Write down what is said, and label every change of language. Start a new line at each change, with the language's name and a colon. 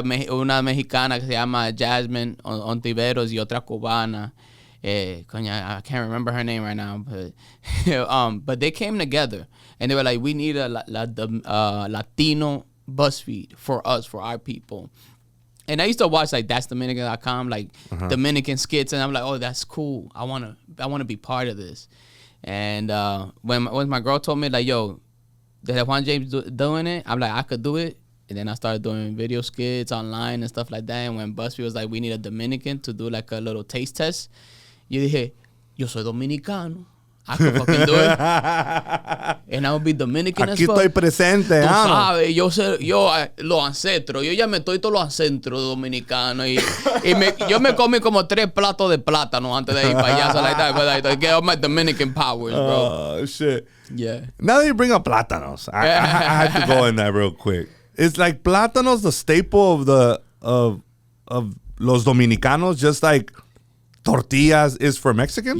Spanish: Una mexicana que se llama Jasmine Ontiveros y otra cubana.
English: I can't remember her name right now. But they came together. And they were like, we need a Latino Buzzfeed for us, for our people. And I used to watch like That'sDominican.com, like Dominican skits. And I'm like, oh, that's cool. I want to be part of this. And when my girl told me, like, yo, that Juan James doing it, I'm like, I could do it. And then I started doing video skits online and stuff like that. And when BuzzFeed was like, we need a Dominican to do like a little taste test,
Spanish: yo dije, yo soy dominicano.
English: I could fucking do it. And I would be Dominican
Spanish: Aquí
English: as fuck.
Spanish: Estoy presente. Tú sabes, yo los ancestros. Yo ya me estoy todos los ancestros dominicanos. Yo me comí como 3 platos de plátano antes de ir para allá.
English: So like that, but like, get all my Dominican powers, bro. Oh, shit. Yeah. Now that you bring up plátanos, I have to go in that real quick. It's like plátanos the staple of
Spanish: los dominicanos,
English: just like tortillas is for Mexicans?